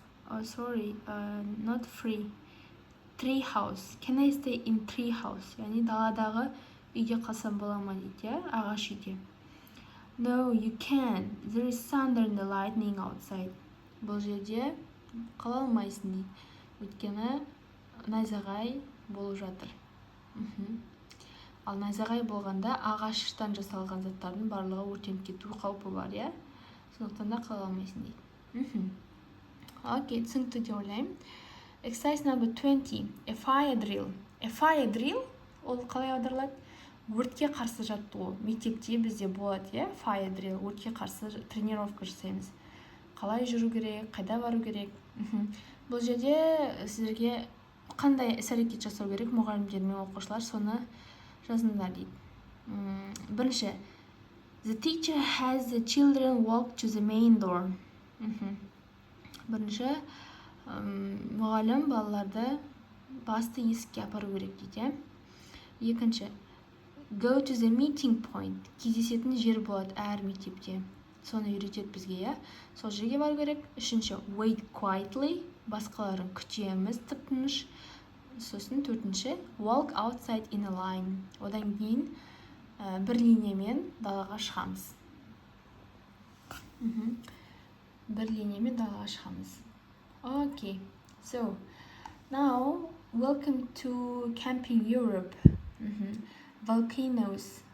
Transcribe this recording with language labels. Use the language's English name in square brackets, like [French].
[English] Oh, sorry, not free. Tree house. Can I stay in tree house? [Kazakh] Яғни даладағы Үйде қалсам бола ма дейді, ағаш үйде. [English] No, you can't. There is thunder and lightning outside. [Kazakh] Бұл жерде қала алмайсың дейді. Өйткені найзағай болып жатыр. Ал найзағай болғанда ағаштан жасалған заттардың барлығы өртеніп кету қаупі бар, иә? Сондықтан да қала алмайсың дейді. Окей, түсінікті деп ойлаймын. [English] Exercise number 20. A fire drill. A fire drill [Kazakh] ол қалай аударылады? Өртке қарсы жаттығу. Мектепте бізде болады, иә? Fire drill. Өртке қарсы тренировка жасаймыз. Қалай жүру керек, қайда бару керек? Бұл жерде сіздерге қандай іс-әрекет жасау керек, мұғалімдер мен оқушылар соны жазыңдар дейді. Бірінші, [English] the teacher has the children walk to the main door. [Kazakh] Бірінші, мұғалім балаларды басты есікке апару керек дейді. Екінші, [English] go to the meeting point. [Kazakh] Кездесетін жер болады әр мектепте. Соны үйретеді бізге, иә? Сол жерге бару керек. Үшінші, [English] wait quietly. [Kazakh] Басқаларын күтеміз тып-тыныш. Сосын төртінші, [English] walk outside in a line. [Kazakh] Одан кейін бір линиямен далаға шығамыз. Бір линиямен далаға шығамыз. [English] Okay, so now welcome to Camping Europe. Volcanoes.